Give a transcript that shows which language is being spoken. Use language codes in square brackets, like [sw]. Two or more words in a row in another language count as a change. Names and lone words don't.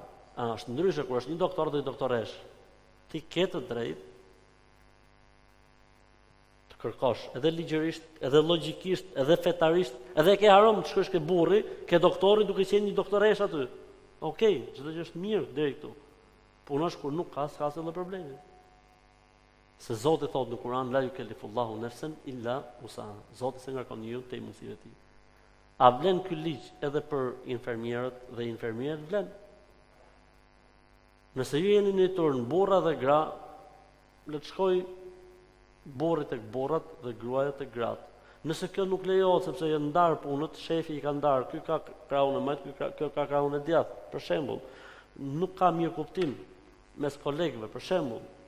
[sq] Është ndryshe kur është një doktor dhe një doktoresh. Ti ke të drejtë të kërkosh, edhe ligjërisht, edhe logjikisht, edhe fetarisht, edhe ke harom të shkosh ke burri, ke doktori duke qenë një doktoresh aty. Okej, çdo gjë është mirë deri këtu. Puna është kur nuk ka s'ka asnjë problemi. Se Zoti thotë në Kur'an [ar] لا يكلف الله نفسا إلا وسعها. [sq] Zoti se ngarkon njeriu te mundësitë e tij. A vlen ky ligj edhe për infermierët dhe infermierët vlen? Nëse ju jeni në turn burra dhe gra, le të shkoj burri tek burrat dhe gruaja tek gratë. Nëse kjo nuk lejohet sepse janë ndarë punët, shefi i ka ndarë, ky ka krahun e majt, kjo ka krahun e djathtë, për shembull, nuk ka mirë kuptim mes kolegëve, për shembull.